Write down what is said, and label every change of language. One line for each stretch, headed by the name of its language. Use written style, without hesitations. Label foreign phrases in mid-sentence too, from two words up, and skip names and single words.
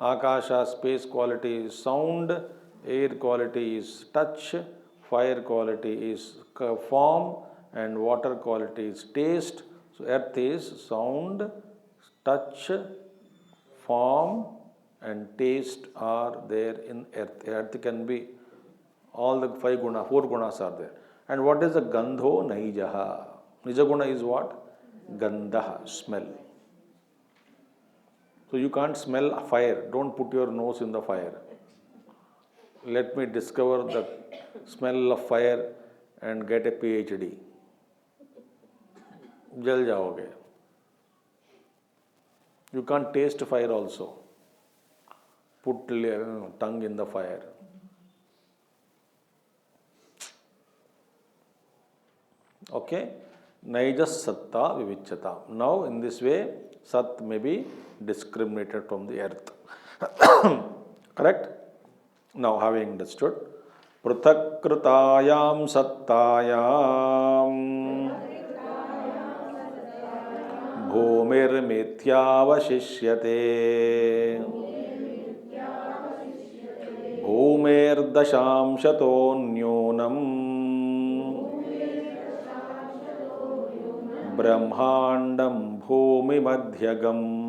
English: Akasha, space quality is sound, air quality is touch, fire quality is form, and water quality is taste. So earth is sound, touch, form, and taste are there in earth. Earth can be all the four gunas are there. And what is the
Sanskrit: गन्धो नैजः?
English: Nijaguna is what? Gandha, smell. So you can't smell fire. Don't put your nose in the fire. Let me discover the smell of fire and get a PhD.
Hindi: जल जाओगे.
English: You can't taste fire also. Put tongue in the fire. Okay?
Sanskrit: नैजस् सत्ता विविच्यते.
English: Now in this way, sat may be discriminated from the earth. Correct? Now having understood,
Sanskrit: पृथक्कृतायां सत्तायां भूमिर् मिथ्यावशिष्यते भूमिर् दशांशतो न्यूनं ब्रह्माण्डं भूमि मध्यगम्